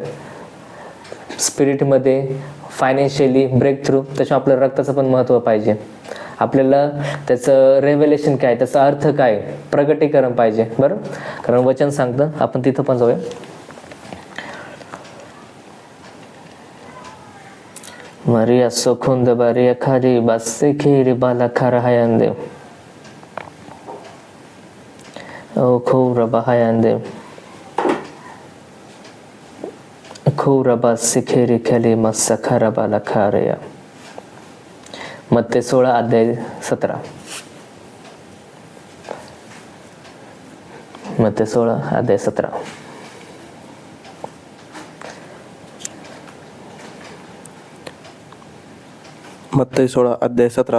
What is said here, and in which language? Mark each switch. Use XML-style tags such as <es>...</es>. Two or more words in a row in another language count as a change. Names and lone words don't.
<mr>स्पिरिटमध्ये</mr> <en>financially break through,</en> <mr>त्याच्यामुळे आपल्याला रक्ताचं पण महत्त्व पाहिजे. आपल्याला त्याचं रेव्हेलेशन काय, त्याचा अर्थ काय, प्रगटीकरण पाहिजे. बरं, कारण वचन सांगतं, आपण तिथं पण जाऊया. Maria Sokunda Baria Kari Basikiri Balakarahayande O Kura Bahayande Kura Basikiri Kali Masakara Balakaraya. मत्ते 16 अध्याय 17. मत्ते 16 अध्याय 17. मत्ती 16 अध्याय 17.</mr>